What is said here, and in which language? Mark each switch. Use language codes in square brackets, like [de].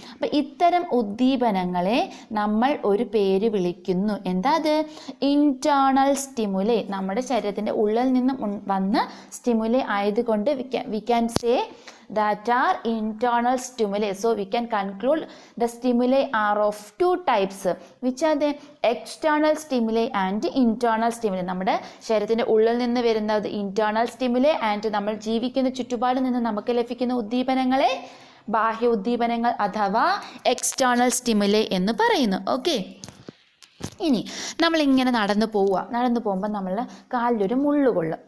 [ml] അപ്പം ഇത്തരം ഉദ്ദീപനങ്ങളെ നമ്മൾ ഒരു പേര് വിളിക്കുന്നു. എന്താ അത്? Internal stimuli. നമ്മുടെ ശരീരത്തിൻ്റെ ഉള്ളിൽ നിന്നും വന്ന സ്റ്റിമുലൈ ആയതുകൊണ്ട് [en] We can say that are internal stimuli. So we can conclude the stimuli are of two types, which are the external stimuli and internal stimuli. [ml] നമ്മുടെ ശരീരത്തിൻ്റെ ഉള്ളിൽ നിന്ന് വരുന്നത് internal stimuli and നമ്മൾ ജീവിക്കുന്ന ചുറ്റുപാടിൽ നിന്ന് നമുക്ക് ലഭിക്കുന്ന ഉദ്ദീപനങ്ങളെ ബാഹ്യ ഉദ്ദീപനങ്ങൾ അഥവാ എക്സ്റ്റേണൽ സ്റ്റിമുലൈ എന്ന് പറയുന്നു. ഓക്കെ, ഇനി നമ്മളിങ്ങനെ നടന്നു പോകുമ്പോൾ നമ്മൾ കാലിലൊരു മുള്ളു കൊള്ളും.